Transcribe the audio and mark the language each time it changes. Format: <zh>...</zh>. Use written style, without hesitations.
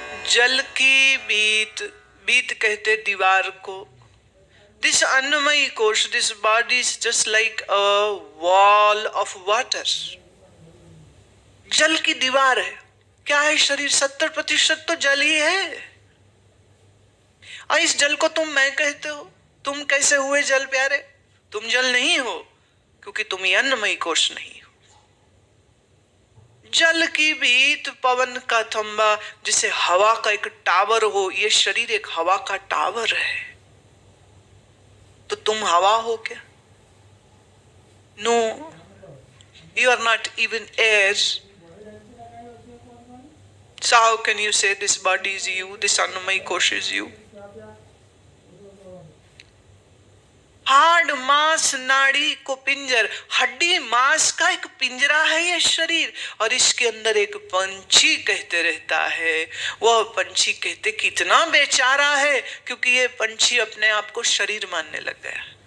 <hi>जल की बीत, बीत कहते दीवार को।</hi> <en>This annamayi kosh, this body is just like a wall of water.</en> <hi>जल की दीवार है। क्या है शरीर? 70% तो जल ही है। और इस जल को तुम मैं कहते हो। तुम कैसे हुए जल प्यारे? तुम जल नहीं हो, क्योंकि तुम ही अन्नमयी कोश नहीं हो। जल की बीत पवन का थंबा, जिसे हवा का एक टावर हो। ये शरीर एक हवा का टावर है। तो तुम हवा हो क्या?</hi> <en>No, you are not even air. So how can you say this body is you, this Annamaya Kosh is you?</en> <hi>Hard मांस नाड़ी को पिंजर, हड्डी मांस का एक पिंजरा है ये शरीर, और इसके अंदर एक पंछी कहते रहता है। वह पंछी कहते कितना बेचारा है, क्योंकि ये पंछी अपने आप को शरीर मानने लग गया।</hi>